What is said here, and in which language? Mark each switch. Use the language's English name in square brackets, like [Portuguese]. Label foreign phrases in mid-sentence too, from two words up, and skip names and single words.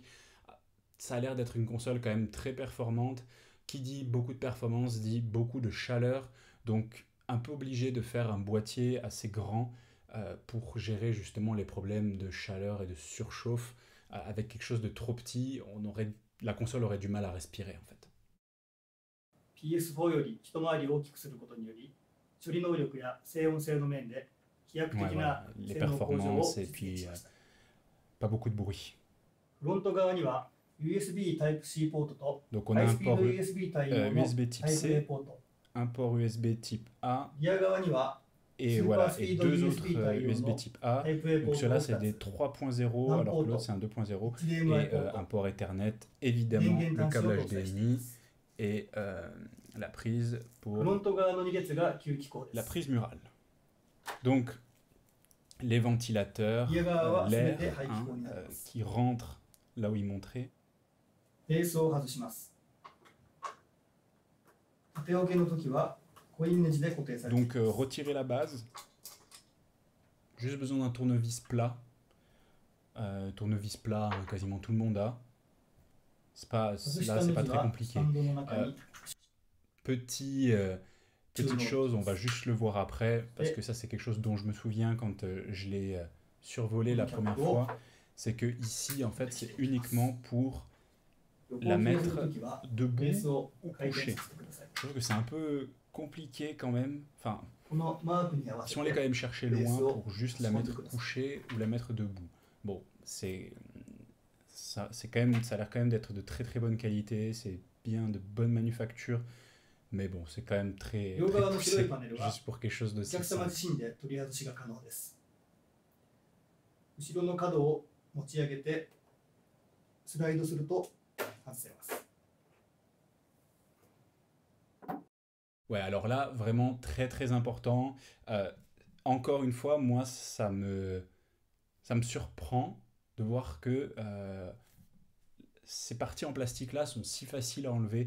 [French] Ça a l'air d'être une console quand même très performante. Qui dit beaucoup de performance dit beaucoup de chaleur, donc un peu obligé de faire un boîtier assez grand pour gérer justement les problèmes de chaleur et de surchauffe. Avec quelque chose de trop petit, la console aurait du mal à respirer en fait. [Japanese] PS4 より一回り大きくすることにより、処理能力や静音性の面で飛躍 [French] Ouais, [Japanese] 的 [French] voilà, [Japanese] な [French] les [Japanese] 性能向上を [French] performances et [Japanese] 実現 [French] puis [Japanese] しました。 [French] pas beaucoup de bruit. [Japanese] フロント側には USB Type-C ポートと [French] Donc on a [Japanese] ハイ [French] un [Japanese] スピー [French] port [Japanese] ド USB 対応の [French] USB type [Japanese] Type-A [French] C, [Japanese] ポート、 [French] un port USB type A [Japanese] リア側には [French] et [Japanese] スーパー [French] voilà, [Japanese] ス [French] et [Japanese] ピード [French] deux autres [Japanese] USB 対応 [French] USB [Japanese] の [French] type A. [Japanese] Type-A ポ [French] Donc [Japanese] ートを [French] ceux-là, c'est [Japanese] 2 [French] des [Japanese] つ、 [French] 3.0 [Japanese] LAN [French] alors [Japanese] ポ [French] que [Japanese] ー [French] l'autre, c'est [Japanese] ト、 [French] un 2.0 [Japanese] HDMI [French] et [Japanese] ポー [French] un [Japanese] ト、 [French] port Ethernet, [Japanese] 電 [French] évidemment, [Japanese] 源 [French] le [Japanese] 端子を [French] câble [Japanese] 搭載していま [French] HDMI [Japanese] す。 [French] et la prise [Japanese] フロン [French] pour [Japanese] ト側の2列が吸気口で [French] la [Japanese] す。 [French] prise murale. Donc les ventilateurs, [Japanese] 家側は全て [French] l'air [Japanese] 排気口になります。 [French] qui rentre là où il montrait. [Japanese] ベースを外します。縦置きの時はコインネジで固定されています。 [French] Donc retirer la base, juste besoin d'un tournevis plat. Tournevis plat, quasiment tout le monde a. Là, [Japanese] 外し [French] c'est [Japanese] たネ [French] pas [Japanese] ジ [French] très [Japanese] はスタ [French] compliqué. [Japanese] ンドの中に [French] Petit, petite chose, on va juste le voir après, parce que ça c'est quelque chose dont je me souviens quand je l'ai survolé la première fois. C'est que ici, en fait, c'est uniquement pour [Japanese] 横 [French] la [Japanese] 置きをす [French] mettre [Japanese] る時はベー [French] debout [Japanese] スを [French] ou [Japanese] 回転 [French] couchée. [Japanese] させてください。 [French] Je trouve que c'est un peu compliqué quand même. Enfin, [Japanese] このマークに合わせ [French] si on allait quand [Japanese] て [French] même chercher loin pour juste la mettre couchée ou la mettre debout. Bon, ça a l'air quand même d'être de très très bonne qualité, c'est bien de bonne manufacture, mais bon, c'est quand même très, [Japanese] 両 [French] très [Japanese] 側の白い [French] poussé [Japanese] パネルは [French] juste pour quelque chose [Japanese] お [French] d'aussi [Japanese] 客様 [French] simple. [Japanese] 自身で取り外しが可能です。 後ろの角を持ち上げてスライドすると外せます。 [French] Ouais, alors là, vraiment très très important. Euh, Encore une fois, moi, ça me surprend de voir que ces parties en plastique là sont si faciles à enlever.